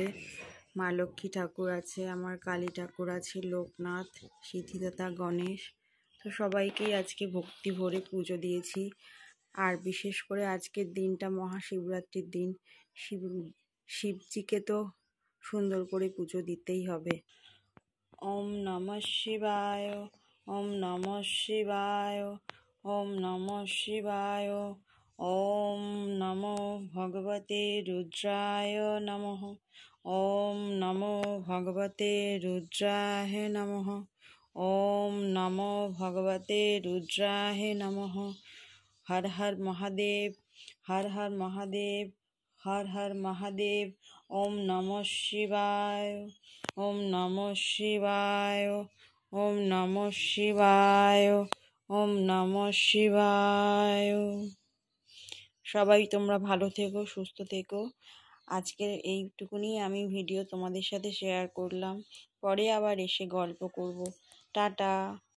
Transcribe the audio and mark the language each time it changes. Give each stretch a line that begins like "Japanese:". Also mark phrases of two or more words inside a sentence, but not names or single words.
Bangla: মা লক্ষ্মী ঠাকুর আছে, আমার কালী ঠাকুর আছে, লোকনাথ, সিদ্ধিদাতা, গণেশ। তো সবাইকেই আজকে ভক্তি ভরে পুজো দিয়েছি। আর বিশেষ করে আজকের দিনটা মহাশিবরাত্রির দিন, শিবজিকে তো সুন্দর করে পুজো দিতেই হবে।
Sanskrit: ওম নমঃ শিবায়, ওম নমঃ শিবায়, ওম নমঃ শিবায়, ওম নমো ভগবতে রুদ্রায় নমঃ, ওম নমো ভগবতে রুদ্রায় নমঃ, ওম নমো ভগবতে রুদ্রায় নমঃ। হর হর মহাদেব, হর হর মহাদেব, হর হর মহাদেব। ওম নমঃ শিবায়, ওম নমঃ শিবায়, ওম নমঃ শিবায়, ওম নমঃ শিবায়।
Bangla: সবাই তোমরা ভালো থেকো, সুস্থ থেকো। আজকের এইটুকুনি আমি ভিডিও তোমাদের সাথে শেয়ার করলাম, পরে আবার এসে গল্প করব। টাটা।